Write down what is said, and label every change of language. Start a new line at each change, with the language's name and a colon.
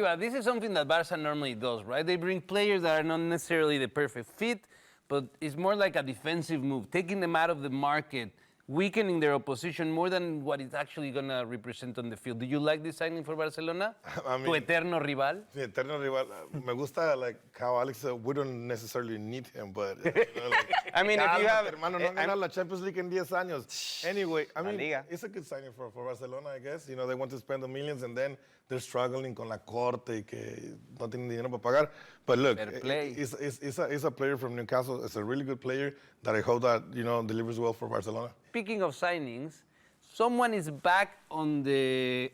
English: Shiva, this is something that Barca normally does, right? They bring players that are not necessarily the perfect fit, but it's more like a defensive move, taking them out of the market, weakening their opposition more than what it's actually going to represent on the field. Do you like this signing for Barcelona? I mean,
Spanish: tu eterno rival? Mi eterno rival. Me gusta
English: like how Alex said, we don't necessarily need him, but I mean, if you have
Spanish: hermano, no ganar la Champions League en 10 años.
English: Anyway, I mean, it's a good signing for Barcelona, I guess. They want to spend the millions, and then they're struggling
Spanish: con la corte y que no tienen dinero para pagar.
English: But look, it's a player from Newcastle. It's a really good player that I hope that delivers well for Barcelona. Speaking of signings, someone is back on the...